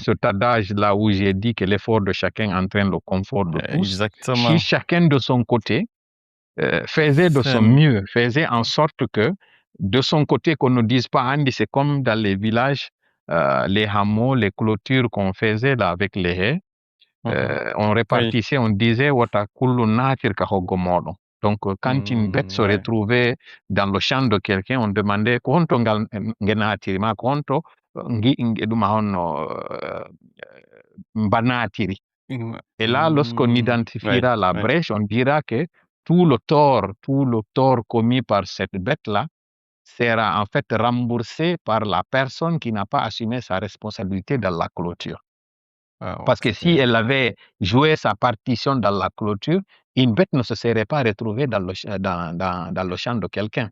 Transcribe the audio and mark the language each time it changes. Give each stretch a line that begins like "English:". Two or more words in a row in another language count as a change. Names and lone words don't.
French: cet adage-là où j'ai dit que l'effort de chacun entraîne le confort de tous, si Exactement. chacun de son côté faisait de son Scène. mieux, faisait en sorte que de son côté, qu'on ne dise pas Andy, c'est comme dans les villages, les hameaux, les clôtures qu'on faisait là avec les haies, Mmh. on Oui. répartissait, on disait
Fula: Wata kullu natir ka hoggomoɗo.
French: Donc, quand une bête se Ouais. retrouvait dans le champ de quelqu'un, on demandait
Fula: ko honto nge natiri ma ko honto ɗum honno mbanatiri. Mmh.
French: Et là, lorsqu'on Ouais, identifiera la ouais. brèche, on dira que tout le tort commis par cette bête-là sera en fait remboursé par la personne qui n'a pas assumé sa responsabilité dans la clôture. Waouh, Parce que si elle avait joué sa partition dans la clôture, une bête ne se serait pas retrouvée dans le champ de quelqu'un.